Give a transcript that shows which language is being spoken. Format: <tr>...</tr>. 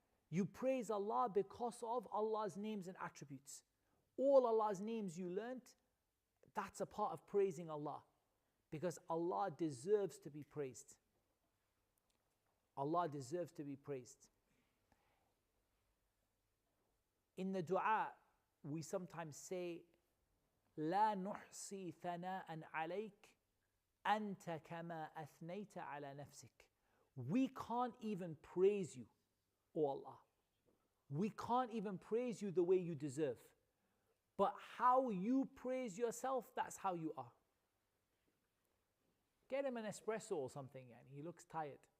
<en>You praise Allah because of Allah's names and attributes. All Allah's names you learnt, that's a part of praising Allah. Because Allah deserves to be praised. Allah deserves to be praised. In the dua, we sometimes say,</en> <ar>لا نحصي ثناء عليك أنت كما أثنيت على نفسك.</ar> <en>We can't even praise you, O Allah. We can't even praise you the way you deserve. But how you praise yourself, that's how you are. Get him an espresso or something, and he looks tired.</en>